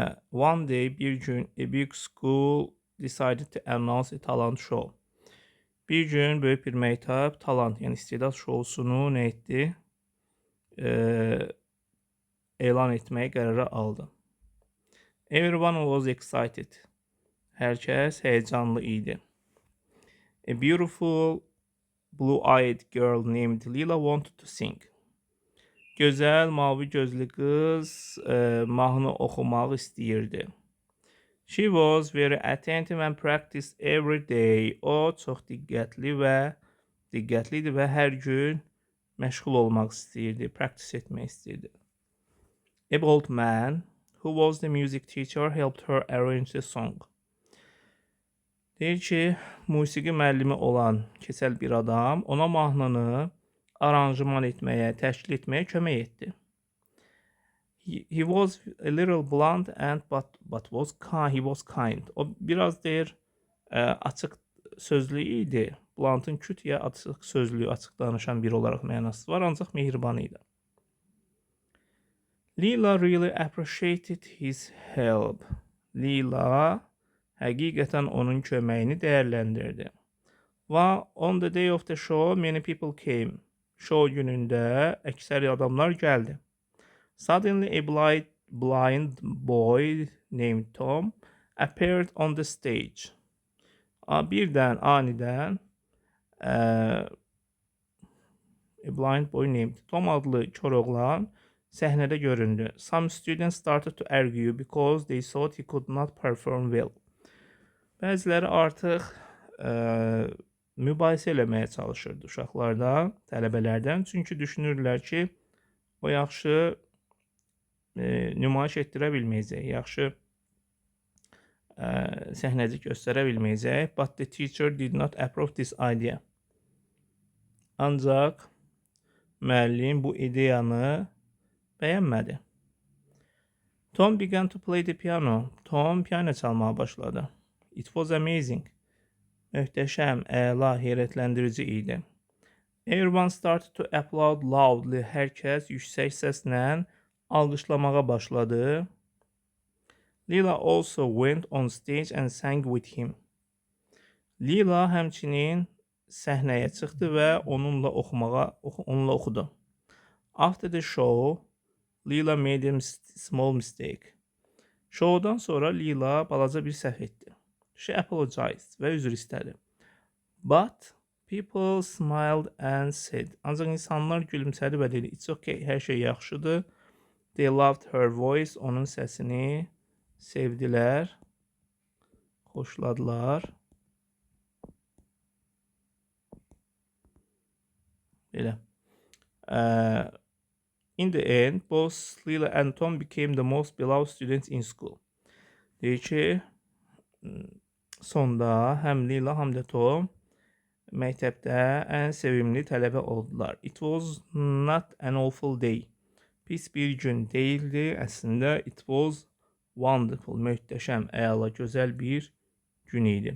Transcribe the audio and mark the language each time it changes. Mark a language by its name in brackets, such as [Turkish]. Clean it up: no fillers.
[English] One day, [Azerbaijani] bir gün, [English] a big school decided to announce a talent show. [Azerbaijani] Bir gün böyük bir məktəb talant, yəni istedad şousunu nə etdi? Elan etməyi qərara aldı. [English] Everyone was excited. [Azerbaijani] Hər kəs həyecanlı idi. [English] A beautiful blue-eyed girl named Lila wanted to sing. [Azerbaijani] Gözəl mavi gözlü qız mahnı oxumaq istəyirdi. [English] She was very attentive and practiced every day. [Azerbaijani] O çox diqqətli idi və hər gün məşğul olmaq istəyirdi, practice etmək istəyirdi. [English] A old man who was the music teacher helped her arrange the song. [Azerbaijani] Deyir ki, musiqi müəllimi olan keçəl bir adam ona mahnını aranjman etməyə, təşkil etməyə kömək etdi. [English] He was a little blunt and he was kind. [Azerbaijani] O biraz deyir açıq sözlü idi. Blunt'ın küt ya açıq sözlü, açıq danışan biri olaraq mənası var, ancaq mehriban idi. [English] Lila really appreciated his help. [Azerbaijani] Lila həqiqətən onun köməyini dəyərləndirdi. [English] Və on the day of the show many people came. [Azerbaijani] Show günündə əksər adamlar gəldi. [English] Suddenly a blind boy named Tom appeared on the stage. [Azerbaijani] Birdən, anidən [English] a blind boy named Tom [Azerbaijani] adlı kör oğlan səhnədə göründü. [English] Some students started to argue because they thought he could not perform well. [Azerbaijani] Bəziləri artıq mübahisə eləməyə çalışırdı uşaqlardan, tələbələrdən. Çünki düşünürlər ki, o yaxşı nümayiş etdirə bilməyəcək, yaxşı səhnəcik göstərə bilməyəcək. [English] But the teacher did not approve this idea. [Azerbaijani] Ancaq müəllim bu ideyanı bəyənmədi. [English] Tom began to play the piano. [Azerbaijani] Tom piano çalmağa başladı. [English] It was amazing. [Azerbaijani] Möhtəşəm, əla, heyrətləndirici idi. [English] Everyone started to applaud loudly. [Azerbaijani] Hər kəs yüksək səslə alqışlamağa başladı. [English] Lila also went on stage and sang with him. [Azerbaijani] Lila həmçinin səhnəyə çıxdı və onunla oxudu. [English] After the show, Lila made a small mistake. [Azerbaijani] Showdan sonra Lila balaca bir səhv etdi. [English] She apologized [Azerbaijani] və üzr istədi. [English] But people smiled and said. [Azerbaijani] Ancaq insanlar gülümsədi və dedi, [English] it's okay, [Azerbaijani] hər şey yaxşıdır. [English] They loved her voice. [Azerbaijani] Onun səsini sevdilər, xoşladılar. Belə. [English] In the end, both Lila and Tom became the most beloved students in school. [Azerbaijani] Deyir ki, sonda həm Lila, həm də Tom məktəbdə ən sevimli tələbə oldular. [English] It was not an awful day. [Azerbaijani] Pis bir gün değildi. Əslində, [English] it was wonderful, [Azerbaijani] möhtəşəm, əla, gözəl bir gün idi.